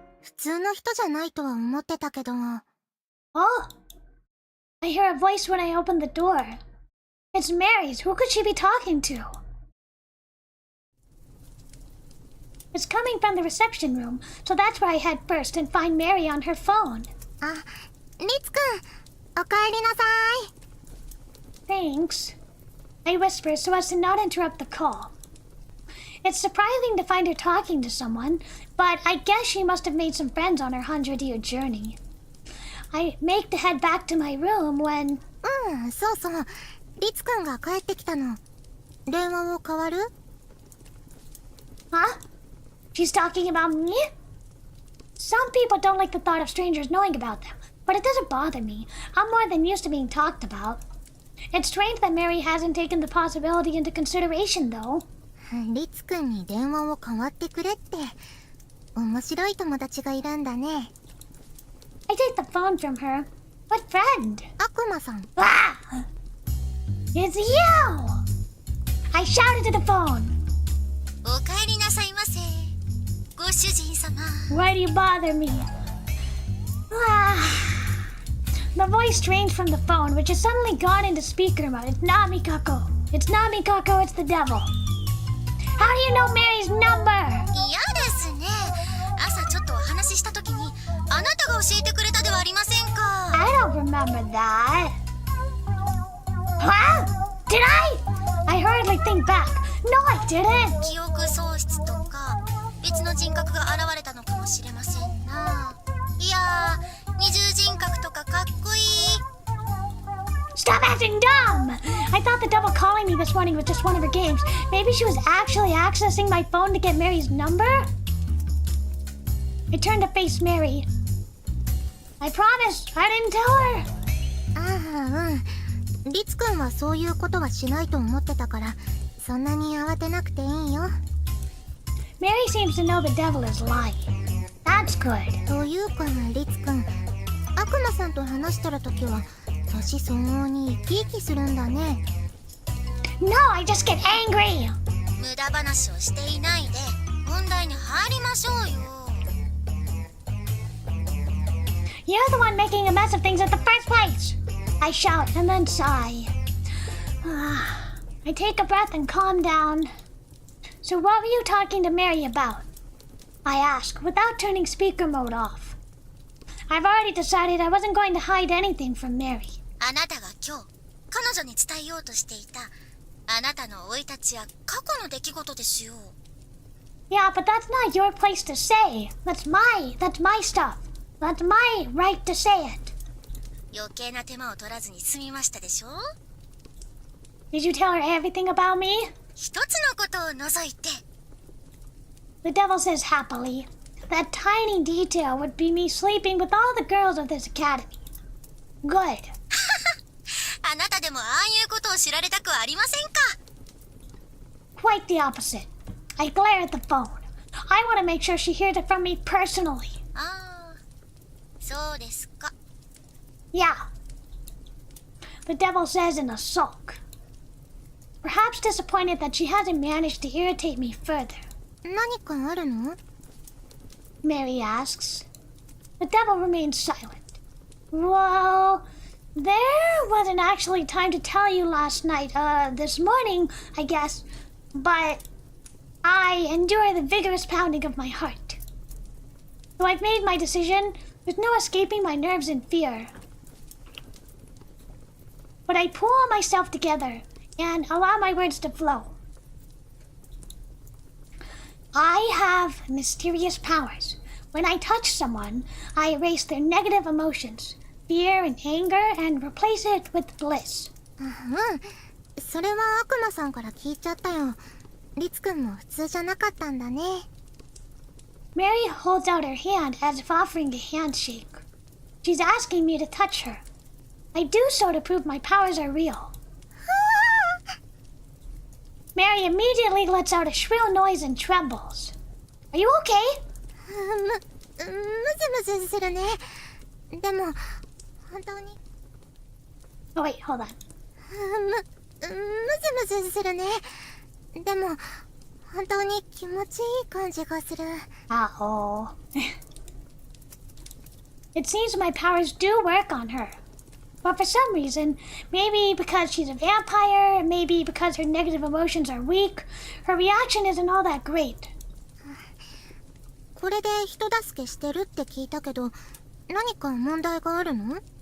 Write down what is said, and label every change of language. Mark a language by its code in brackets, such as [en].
[ja] 普通の人じゃないとは思ってたけど。 [en] Oh. I hear a voice when I open the door. It's Mary's. Who could she be talking to? It's coming from the reception room, so that's where I head first and find Mary on her phone. [ja] あ、リツくん、おかえりなさい。 [en] Thanks. I whisper so as to not interrupt the call. It's surprising to find her talking to someone, but I guess she must have made some friends on her 100-year journey. I make to head back to my room when... [ja] そうそう。リツくんが帰ってきたの。電話を代わる？ [en] Huh? She's talking about me? Some people don't like the thought of strangers knowing about them, but it doesn't bother me. I'm more than used to being talked about. It's strange that Mary hasn't taken the possibility into consideration, though. [ja] リツくんに電話を代わってくれって。面白い友達がいるんだね。 [en] I take the phone from her. What friend? [ja] 悪魔さん。 [en] Ah! It's you! I shouted to the phone. [ja] おかえりなさいませ。ご主人様。 [en] Why do you bother me? Ah. The voice strains from the phone, which has suddenly gone into speaker mode. It's not Mikako. It's not Mikako, it's the devil. How do you know Mary's number? [ja] 嫌ですね。朝ちょっとお話しした時にあなたが教えてくれたではありませんか。 [en] I don't remember that. Huh? Did I hurriedly think back. No, I didn't. [ja] 記憶喪失とか別の人格が現れたのかもしれませんな。いやー、二重人格とかかっこいい。 [en] Stop acting dumb! I thought the devil calling me this morning was just one of her games. Maybe she was actually accessing my phone to get Mary's number? I turned to face Mary. I promise, I didn't tell her. [ja] ああ、リツくんはそういうことはしないと思ってたから、そんなに慌てなくていいよ。 [en] Mary seems to know the devil is lying. That's good. [ja] というかな、リツくん。悪魔さんと話してるときは、年相応に生き生きするんだね。 [en] No, I just get angry. [ja] 無駄話をしていないで、本題に入りましょうよ。 [en] You're the one making a mess of things at the first place. I shout and then sigh. I take a breath and calm down. So what were you talking to Mary about? I ask, without turning speaker mode off. I've already decided I wasn't going to hide anything from Mary. [ja] あなたが今日、彼女に伝えようとしていた、あなたの生い立ちや過去の出来事ですよ。 [en] Yeah, but that's not your place to say. That's my stuff. That's my right to say it. [ja] 余計な手間を取らずに済みましたでしょ？ [en] Did you tell her everything about me? [ja] 一つのことを除いて。 [en] The devil says happily. That tiny detail would be me sleeping with all the girls of this academy. Good. [ja] あなたでもああいうことを知られたくはありませんか？ [en] Quite the opposite. I glare at the phone. I want to make sure she hears it from me personally. [ja] ああ、そうですか。 [en] Yeah. The devil says in a sulk. perhaps disappointed that she hasn't managed to irritate me further. [ja] 何かあるの？ [en] Mary asks. The devil remains silent. Well, there wasn't actually time to tell you last night, this morning, I guess, but I endure the vigorous pounding of my heart. Though I've made my decision, there's no escaping my nerves and fear. But I pull myself together and allow my words to flow. I have mysterious powers. When I touch someone, I erase their negative emotions, fear and anger, and replace it with bliss. [ja] それは悪魔さんから聞いちゃったよ。リツくんも普通じゃなかったんだね。 [en] Mary holds out her hand as if offering a handshake. She's asking me to touch her. I do so to prove my powers are real. Mary immediately lets out a shrill noise and trembles. Are you okay? [ja] むずむずするね。でも本当に [en] Oh wait, hold on. [ja] むずむずするね。でも本当に気持ちいい感じがする。 [en] Uh-oh. It seems my powers do work on her. But for some reason, maybe because she's a vampire, maybe because her negative emotions are weak, her reaction isn't all that great. [ja] これで人助けしてるって聞いたけど、何か問題があるの？